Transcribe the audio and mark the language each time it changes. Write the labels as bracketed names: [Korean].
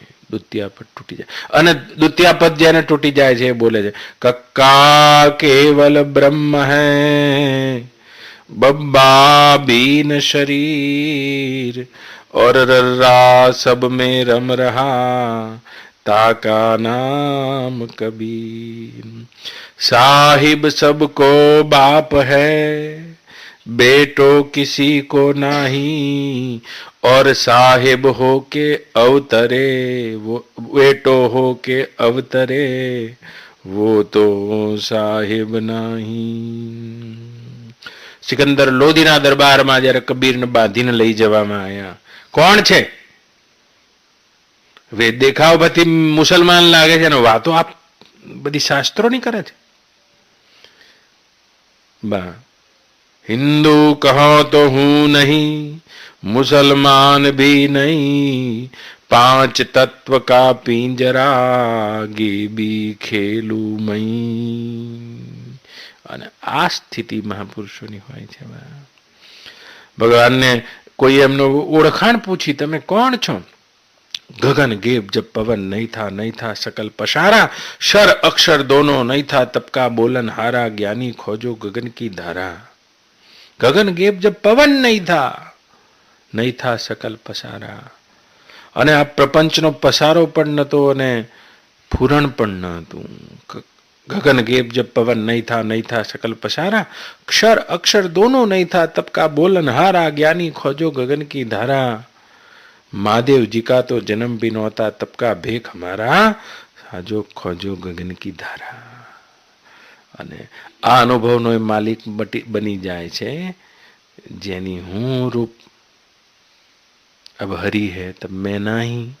[Gujarati] દ્વિતીય પદ તૂટી જાય અને દ્વિતીય પદ જેને તૂટી જાય છે બોલે છે [Hindi] કક્કા કેવલ બ્રહ્મ હૈ बब्बा बीन शरीर और रर्रा सब में रम रहा ताका नाम कबीर. साहिब सबको बाप है बेटो किसी को नाही और साहिब हो के अवतरे वो बेटो हो के अवतरे वो तो साहिब नाही. [Gujarati] સિકંદર લોધીના દરબારમાં જ્યારે કબીરને બાંધીને લઈ જવામાં આવ્યા, કોણ છે? વેદ દેખાવ પછી મુસલમાન લાગે છે અને વાતો આપ બધી શાસ્ત્રોની કરે છે. [Hindi] બા हिंदू कहो तो हूं नहीं, मुसलमान भी नहीं, पांच तत्व का पिंजरा गे भी खेलू मई. [Gujarati] અને આ સ્થિતિ મહાપુરુષોની હોય છે. ભગવાનને કોઈ એમનો ઓળખાણ પૂછી, તમે કોણ છો? [Hindi] गगन गेब जब पवन नहीं था सकल पशारा, शर अक्षर दोनों नहीं था तब का बोलन हारा, ज्ञानी खोजो गगन की धारा। गगन गेब जब पवन नहीं था सकल पसारा, [Gujarati] અને આ પ્રપંચનો પસારો પણ નતો અને ફૂરણ પણ ન હતું. [Hindi] गगन गेब जब पवन नहीं था सकल पसारा, क्षर अक्षर दोनों नहीं था तब का बोलन हारा, ज्ञानी खोजो गगन की धारा। महादेव जी का तो जन्म भी नहोता तब का भेख हमारा, साजो खोजो गगन की धारा। [Gujarati] અને આ અનુભવનો એ માલિક બની જાય છે જેની હું રૂપ [Hindi] अब हरि है तब मैं नहीं।